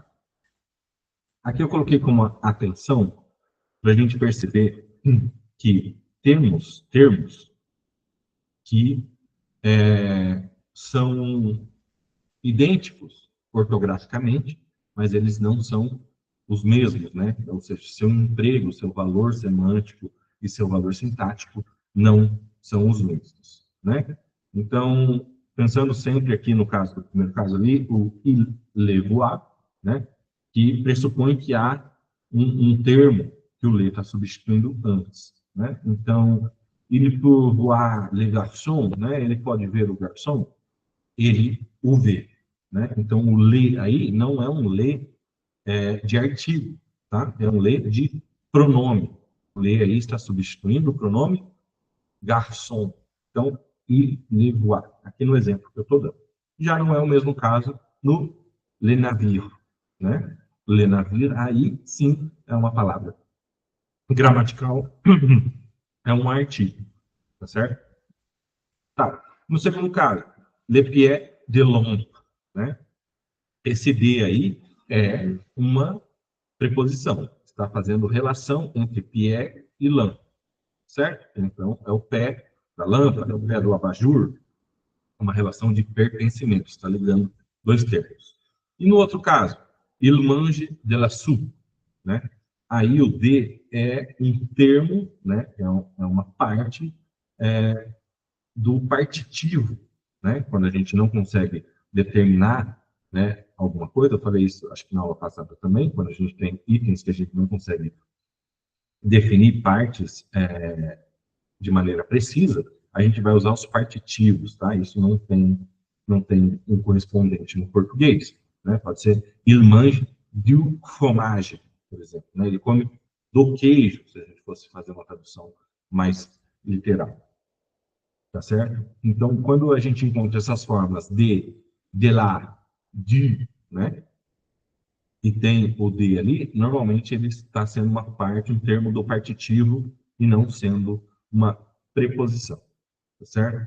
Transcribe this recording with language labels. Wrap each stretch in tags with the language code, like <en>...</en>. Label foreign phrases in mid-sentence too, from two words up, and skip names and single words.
<pt>Aqui eu coloquei como atenção para a gente perceber que temos termos que são idênticos ortograficamente, mas eles não são os mesmos, né? Ou seja, seu emprego, seu valor semântico e seu valor sintático não são os mesmos, né? Então, pensando sempre aqui no caso do primeiro caso ali, o</pt> <fr>il le voir,</fr> <pt>né? Que pressupõe que há um termo que o le está substituindo antes, né? Então,</pt> <fr>il peut voir le garçon,</fr> <pt>né? Ele pode ver o garçom, ele o vê, né? Então, o le aí não é um le de artigo, tá? É um le de pronome. O le aí está substituindo o pronome garçom. Então,</pt> <fr>il le voit,</fr> <pt>aqui no exemplo que eu estou dando. Já não é o mesmo caso no</pt> <fr>le navire,</fr> <pt>né?</pt> <fr>Le navire,</fr> <pt>aí sim é uma palavra gramatical, é um artigo, tá certo? Tá. No segundo caso,</pt> <fr>le pied de l'homme,</fr> <pt>né? Esse de aí é uma preposição. Está fazendo relação entre pied e lã, certo? Então, é o pé da lâmpada, é o pé do abajur, uma relação de pertencimento. Está ligando dois termos. E no outro caso,</pt> <fr>il mange de la soupe,</fr> <pt>né? aí o de é um termo, né? É uma parte do partitivo, né? Quando a gente não consegue determinar, né, alguma coisa, eu falei isso, acho que na aula passada também, quando a gente tem itens que a gente não consegue definir partes de maneira precisa, a gente vai usar os partitivos, tá? Isso não tem um correspondente no português, né?</pt> <fr>Pode ser il mange du fromage,</fr> <pt>por exemplo, né? Ele come do queijo, se a gente fosse fazer uma tradução mais literal, tá certo? Então, quando a gente encontra essas formas de lá, du, né? E tem o de ali, normalmente ele está sendo uma parte, um termo do partitivo e não sendo uma preposição, tá certo?</pt>